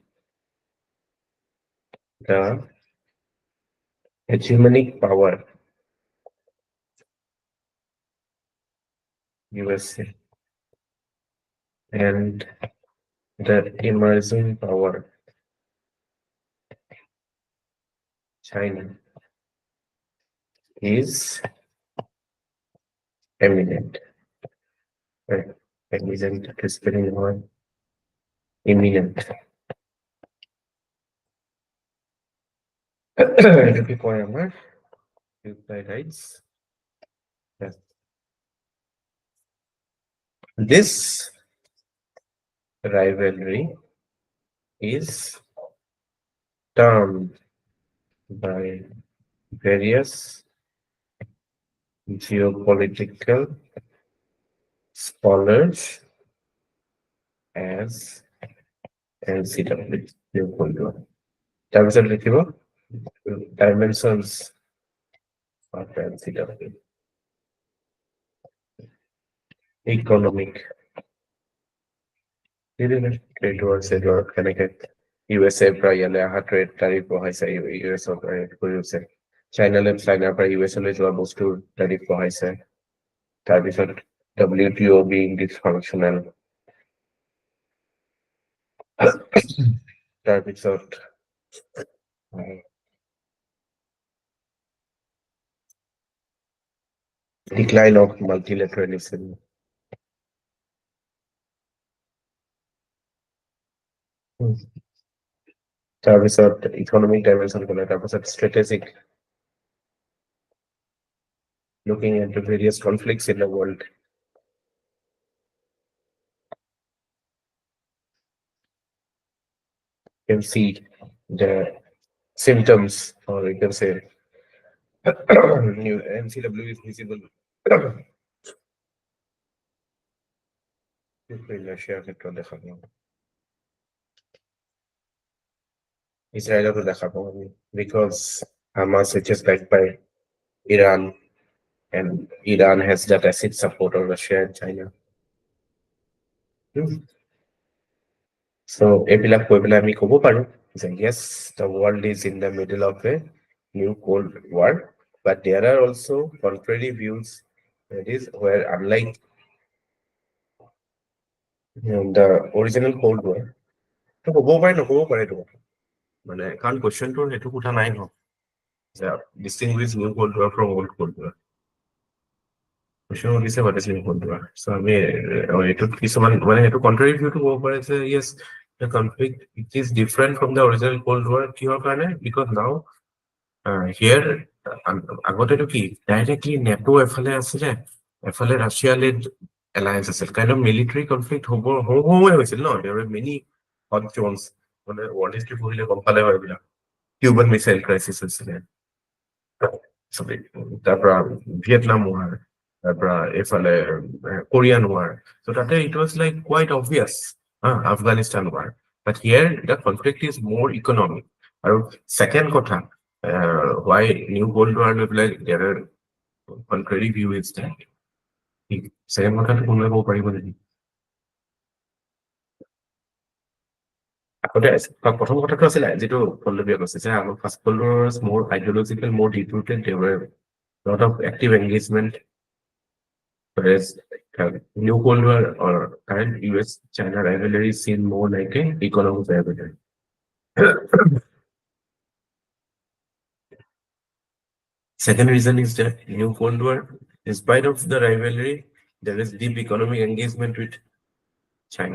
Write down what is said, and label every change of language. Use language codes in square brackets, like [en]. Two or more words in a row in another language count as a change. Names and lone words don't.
[en] the hegemonic power USA and the emerging power China is eminent. Right? Eminent is spelling word. Imminent. [as] এটাকে কয় আমার Thucydides. [en] Yes. This rivalry is termed by various geopolitical scholars as NCW. [as] তাৰপিছত লিখিব [en] dimensions of NCW. Economic. Trade war, [as] কেনেকে USA পৰা ইয়ালে অহা [en] trade tariff [as] বঢ়াইছে US কৰিছে চাইনাৰ পৰা US লৈ যোৱা বস্তুৰ টাৰিফ বঢ়াইছে তাৰপিছত [en] WTO being dysfunctional [as] তাৰপিছত [en] decline of multilateralism তাৰপিছত economic dimension [as] ক'লে, তাৰপিছত [en] strategic, looking at the various conflicts in the world. You can see the symptoms, or you can say new MCW is visible. [as] Russia ক্ষেত্ৰত দেখা পাওঁ, ইজৰাইলতো দেখা পাওঁ আমি, [en] because Hamas, which is backed by Iran, and Iran has that acid support of Russia and China. So [as] এইবিলাক কৈ পেলাই আমি ক'ব পাৰো যে [en] yes, the world is in the middle of a new Cold War, but there are also contrary views, that is where unlike the original Cold War, [as] তো ক'ব পাৰে নক'ব পাৰে এইটো কথা, মানে কাৰণ কুৱেশ্যনটোৰ সেইটো কথা নাই ন যে [en] distinguish new Cold War from old Cold War. Question is what is new Cold War. So [as] আমি এইটো কিছুমান মানে সেইটো [en] contrary view to [as] ক'ব পাৰে যে [en] yes, the conflict it is different from the original Cold War. [as] কিহৰ কাৰণে? [en] Because now here [as] আগতেটো কি ডাইৰেক্টলি নেটো এফালে আছিলে, এফালে [en] Russia led alliance [as] আছিল, [en] kind of military conflict [as] হৈছিল ন, [en] there were many hot zones, মানে world history [as] পঢ়িলে গম পালে হয় এইবিলাক, [en] Cuban missile crisis [as] হৈছিলে, তাৰপৰা [en] Vietnam war, [as] তাৰপৰা এইফালে [en] Korean war, so তাতে it was like quite obvious, Afghanistan war, but here the conflict is more economic. [as] আৰু second কথা, [en] why new Cold War like there are contrary view is that second [as] কথাটো কোনোৱে ক'ব পাৰিব নেকি? আগতে প্ৰথম কথাটো আছিলে যিটো পল্লৱীয়ে কৈছে যে আমাৰ ফাৰ্ষ্ট [en] Cold War was more ideological, more deep-rooted, there were a lot of active engagement, whereas new Cold War or current US-China rivalry seen more like an economic rivalry. Second reason is that new Cold War, in spite of the rivalry, there is deep economic engagement with China.